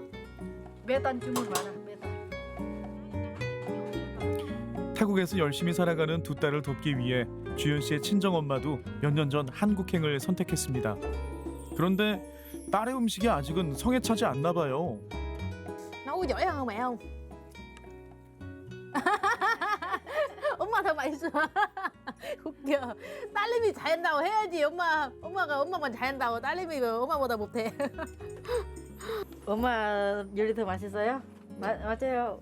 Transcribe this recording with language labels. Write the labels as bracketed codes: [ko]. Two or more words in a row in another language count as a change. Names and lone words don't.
[ko] 매단 주문 많아. 매단. 타국에서 열심히 살아가는 두 딸을 돕기 위해 주연 씨의 친정 엄마도 몇 년 전 한국행을 선택했습니다. 그런데 딸의 음식이 아직은 성에 차지 않나 봐요. [vi] nấu giỏi hơn mẹ không? [ko] 엄마 더 맛있어. 웃겨. 딸내미 잘한다고 해야지. 엄마가 엄마만 잘한다고 딸내미 엄마보다 못해. 엄마 요리 더 맛있어요? 맞아요.